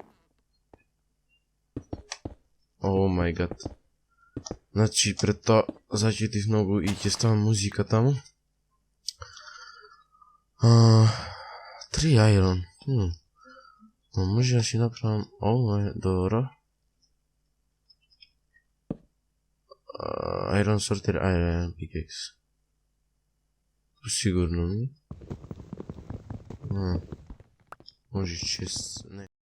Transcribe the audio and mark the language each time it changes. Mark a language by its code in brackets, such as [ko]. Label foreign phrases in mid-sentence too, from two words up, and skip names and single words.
[en] Oh my god. [mk] Значи, пред тоа зачитив многу и ќе ставам музика таму. [en] 3 айрон. [mk] Може да си направам ова, добро. [en] Iron sorter, iron pickaxe. [mk] Сигурно, не? Може 6, не.